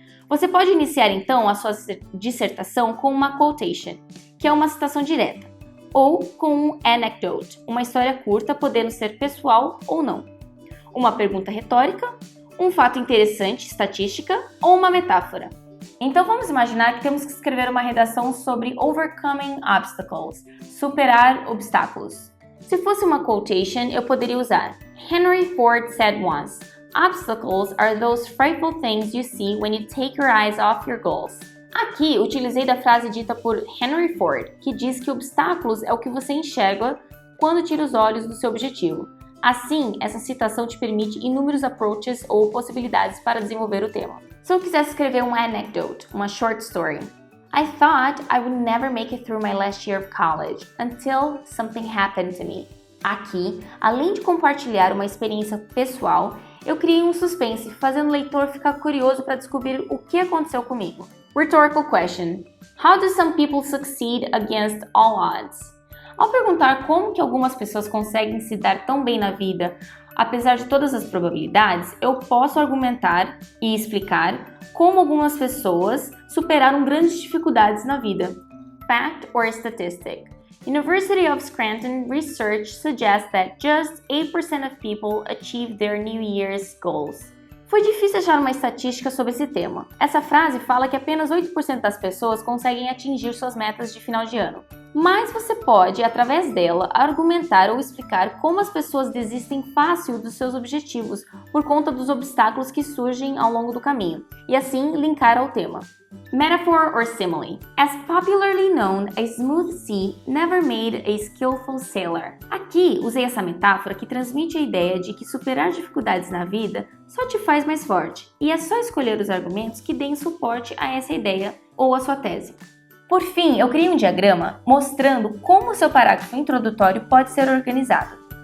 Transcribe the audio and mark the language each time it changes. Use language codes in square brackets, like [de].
[pt] Você pode iniciar então a sua dissertação com uma quotation, que é uma citação direta, ou com um anecdote, uma história curta podendo ser pessoal ou não, uma pergunta retórica, um fato interessante, estatística ou uma metáfora. Então vamos imaginar que temos que escrever uma redação sobre [en] overcoming obstacles, [pt] superar obstáculos. Se fosse uma quotation, eu poderia usar [en] Henry Ford said once, "Obstacles are those frightful things you see when you take your eyes off your goals." [pt] Aqui, utilizei da frase dita por Henry Ford, que diz que obstáculos é o que você enxerga quando tira os olhos do seu objetivo. Assim, essa citação te permite inúmeros approaches ou possibilidades para desenvolver o tema. Se eu quisesse escrever uma anecdote, uma [en] short story, I thought I would never make it through my last year of college until something happened to me. [pt] Aqui, além de compartilhar uma experiência pessoal, eu criei um suspense, fazendo o leitor ficar curioso para descobrir o que aconteceu comigo. [en] Rhetorical question. How do some people succeed against all odds? [pt] Ao perguntar como que algumas pessoas conseguem se dar tão bem na vida, apesar de todas as probabilidades, eu posso argumentar e explicar como algumas pessoas superaram grandes dificuldades na vida. [en] Fact or statistic? University of Scranton research suggests that just 8% of people achieve their New Year's goals. [pt] Foi difícil achar uma estatística sobre esse tema. Essa frase fala que apenas 8% das pessoas conseguem atingir suas metas de final de ano. Mas você pode, através dela, argumentar ou explicar como as pessoas desistem fácil dos seus objetivos por conta dos obstáculos que surgem ao longo do caminho, e assim linkar ao tema. [en] Metaphor or simile. As popularly known, a smooth sea never made a skillful sailor. [pt] Aqui, usei essa metáfora que transmite a ideia de que superar dificuldades na vida só te faz mais forte, e é só escolher os argumentos que deem suporte a essa ideia ou a sua tese. Por fim, eu criei um diagrama mostrando como o seu parágrafo introdutório pode ser organizado.